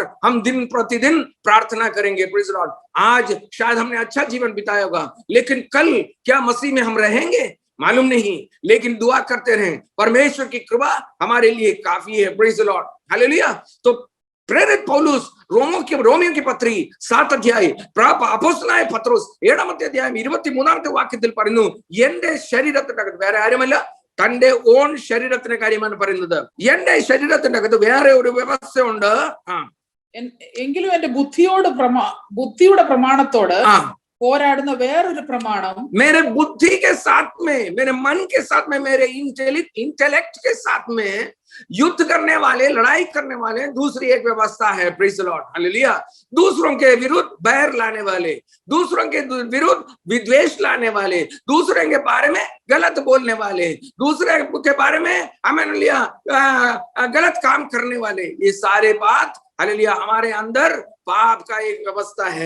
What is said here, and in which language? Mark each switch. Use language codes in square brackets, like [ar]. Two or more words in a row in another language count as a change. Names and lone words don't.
[hi] हम दिन प्रतिदिन प्रार्थना करेंगे। [en] praise the lord. [hi] आज शायद हमने अच्छा जीवन बिताया होगा, लेकिन कल क्या मसीह में हम रहेंगे मालूम नहीं, लेकिन दुआ करते रहें, परमेश्वर की कृपा हमारे लिए काफी है। [en] praise the lord, हालेलुया। [hi] तो प्रेरित पौलुस [ml] റോമിയോ की പത്രി 7 അധ്യായം അപ്പോസ്തലനായ പത്രോസ് 7 അധ്യായം 23 വാക്യത്തിൽ പറയുന്നു, എന്റെ ശരീരത്തിന്റെ അകത്ത് വേറെ ആരുമല്ല, തന്റെ ഓൺ ശരീരത്തിന്റെ കാര്യമാണ് പറയുന്നത്. എന്റെ ശരീരത്തിന്റെ അകത്ത് വേറെ ഒരു വ്യവസ്ഥയുണ്ട്, എങ്കിലും എന്റെ ബുദ്ധിയുടെ പ്രമാണത്തോട് പോരാടുന്ന വേറൊരു പ്രമാണം, [hi] मेरे बुद्धि के साथ में, मेरे मन के साथ में, मेरे इंटेलेक्ट के साथ में युद्ध करने वाले, लड़ाई करने वाले दूसरी एक व्यवस्था है। [en] praise the lord, [hi] हालेलुया। दूसरों के विरुद्ध बैर लाने वाले, दूसरों के विरुद्ध विद्वेष लाने वाले, दूसरे के बारे में गलत बोलने वाले, दूसरे के बारे में हालेलुया गलत काम करने वाले, ये सारे बात हालेलुया हमारे अंदर पाप का एक व्यवस्था है।